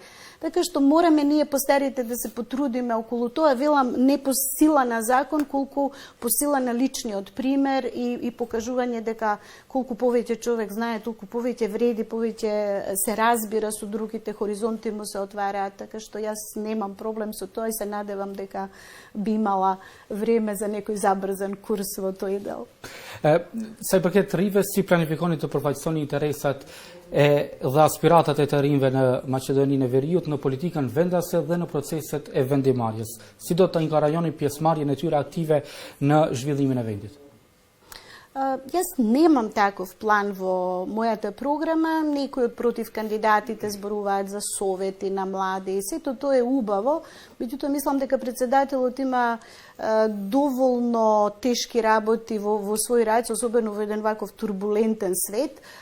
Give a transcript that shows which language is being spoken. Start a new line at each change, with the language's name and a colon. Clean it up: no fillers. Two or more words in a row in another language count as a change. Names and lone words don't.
Macedonian: Така што мораме ние постарите да се потрудиме околу тоа, велам, не по сила на закон, колку по сила на личниот пример и покажување дека колку повеќе човек знае, толку повеќе вреди, повеќе се разбира со другите, хоризонти му се отвараат, така што јас немам проблем со тоа и се надевам дека би имала време за некој забрзан курс во тој дел.
Albanian: Sa i përket rrive, si planifikoni të përfaqësoni interesat dhe aspiratat e të rinjve në Maqedoninë e Veriut në politikën vendase dhe në proceset e vendimarrjes. Si do të inkarajoni pjesëmarrjen e tyre aktive në zhvillimin e vendit?
Macedonian: Јас немам таков план во мојата програма, некои од против кандидатите зборуваат за совети на млади и сето тоа е убаво, меѓутоа мислам дека председателот има доволно тешки работи во свој рајц, особено во еден ваков турбулентен свет.